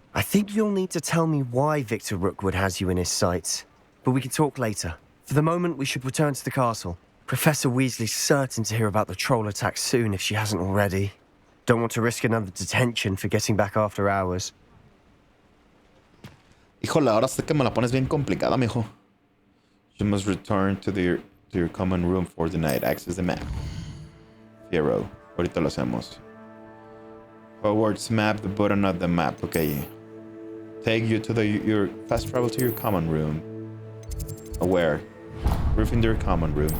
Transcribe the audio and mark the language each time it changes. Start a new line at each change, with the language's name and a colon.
English: I think you'll need to tell me why Victor Rookwood has you in his sights. But we can talk later. For the moment, we should return to the castle. Professor Weasley's certain to hear about the troll attack soon if she hasn't already. Don't want to risk another detention for getting back after hours.
Spanish: Híjole, ahora sé que me la pones bien complicada, mijo.
English: You must return to your common room for the night. Access the map. Hero.
Spanish: Ahorita lo hacemos.
English: Hogwarts map, the button of the map. Okay. Take you to your fast travel to your common room. Where? Gryffindor common room.